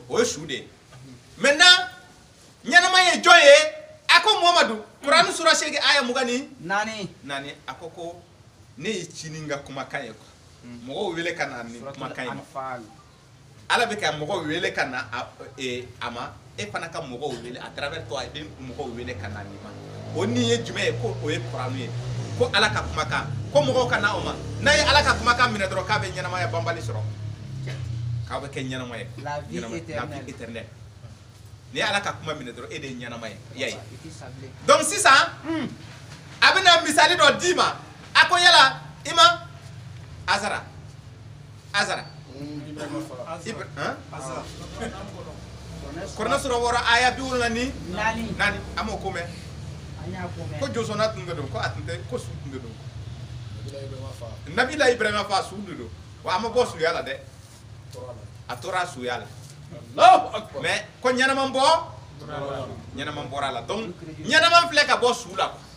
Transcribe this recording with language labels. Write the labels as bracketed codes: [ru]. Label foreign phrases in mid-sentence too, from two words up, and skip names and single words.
[bm] o ye su de ye maintenant ɲɛnama ye jɔn ye a ko Muhamadu Kurani sura 8 aya 24 naani a ko ne ye cini n ka kumakan ye quoi mɔgɔw wele ka na nin kumakan ye ma ala bɛ ka mɔgɔw wele ka na a ma e fana ka mɔgɔw wele [fr] à travers toi [bm] e bɛ mɔgɔw wele ka na nin ma o nin ye jumɛn ye ko o ye Kurani ye ko ala ka kumakan ko mɔgɔw ka na o ma n'a ye ala ka kumakan minɛ dɔrɔn k'a bɛ ɲɛnamaya banbali sɔrɔ k'a bɛ kɛ ɲɛnama ye [fr] la vie éternelle [bm] ni ala ka kuma minɛ dɔrɔn e de ye ɲɛnama ye i y'a ye donc sisan a bɛna misali dɔ d'i ma a ko yala i ma Azara Kurani sura 6 aya 24 a m'o ko mɛn ko jɔsɔnna tun de don ko a tun tɛ ko su tun de don Nabila Ibrahima fa su de don wa a ma bɔ suya la dɛ a tora suya la mais ko ɲɛnama bɔra la donc ɲɛnama filɛ ka bɔ su la